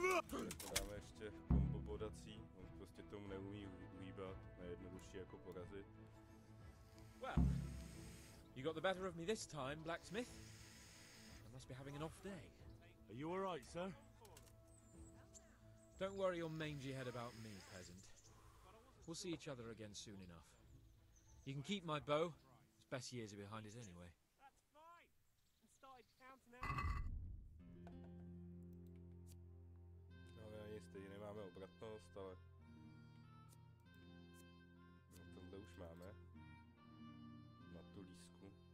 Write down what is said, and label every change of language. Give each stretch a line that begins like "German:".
Czech: Dáme ještě kombo bodací, on prostě tomu neumí uhýbat, nejjednodušší jako porazit.
English: Well, you got the better of me this time, blacksmith. I must be having an off day. Are you all right, sir? Don't worry your mangy head about me, peasant. We'll see each other again soon enough. You can keep my bow. Its best years are behind us anyway. That's fine. And started counting out.
Czech: No, ani stejně nemáme obratnost, ale no, tohle už máme. Na tu lísku.